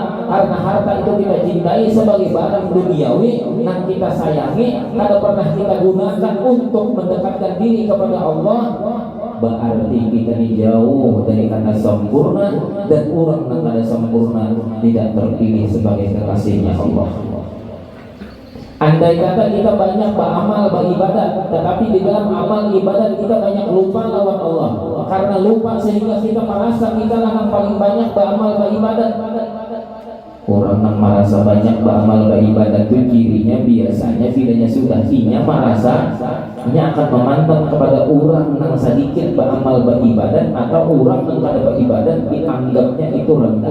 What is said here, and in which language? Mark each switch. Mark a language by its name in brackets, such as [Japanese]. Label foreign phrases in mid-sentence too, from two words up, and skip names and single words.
[Indonesian] Karena harta itu kita cintai sebagai barang duniawi yang kita sayangi, kadang pernah kita gunakan untuk mendekatkan diri kepada Allah, berarti kita ini jauh dari kata sempurna, dan orang yang ada sempurna tidak terpilih sebagai kekasihnya Allah. Andai kata kita banyak beramal, beribadat, tetapi di dalam amal ibadat kita banyak lupa lawan Allah. Karena lupa sehingga kita merasa kita lah yang paling banyak beramal, beribadat. Orang yang merasa banyak beramal, beribadat itu cirinya biasanya bilanya sudah inya merasa inya akan memandang kepada orang yang sedikit beramal, beribadat, atau orang yang ada beribadat dianggapnya itu rendah.